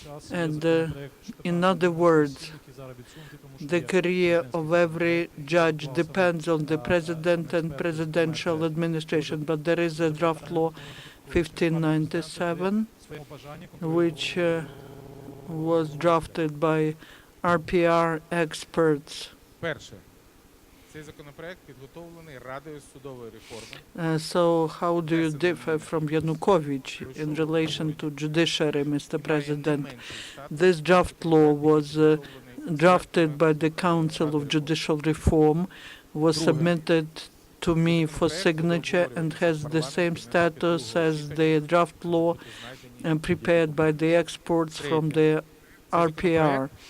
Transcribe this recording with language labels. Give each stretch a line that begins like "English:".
English: And in other words, the career of every judge depends on the president and presidential administration. But there is a draft law 1597, which was drafted by RPR experts.
Ukrainian: Перше, цей законопроект підготовлений Радою судової реформи.
English: So how do you differ from Yanukovych in relation to judiciary, Mr. President? This draft law was drafted by the Council of Judicial Reform, was submitted to me for signature and has the same status as the draft law prepared by the experts from the RPR.